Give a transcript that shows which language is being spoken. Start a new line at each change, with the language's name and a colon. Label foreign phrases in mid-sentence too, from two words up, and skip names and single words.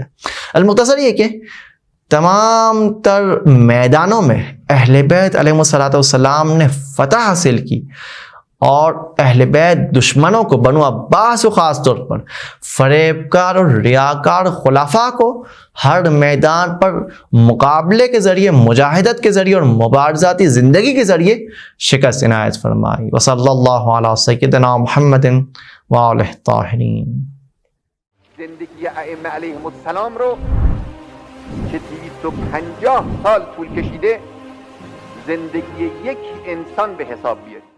Urdu: المختصر یہ کہ تمام تر میدانوں میں اہل بیت
Arabic: علیہ السلام
Urdu: نے فتح حاصل کی، اور اہل بیت دشمنوں کو، بنو عباس کو خاص طور پر، فریبکار اور ریاکار خلفاء کو ہر میدان پر مقابلے کے ذریعے، مجاہدت کے ذریعے اور مبارزاتی زندگی کے ذریعے شکست عنایت فرمائی۔
Arabic: وصلی اللہ علی سیدنا محمد وآلہ الطاہرین۔
Persian: زندگی ائمه
Arabic: علیهم السلام
Persian: رو که 250 سال طول کشیده زندگی یک انسان به حساب بیارید.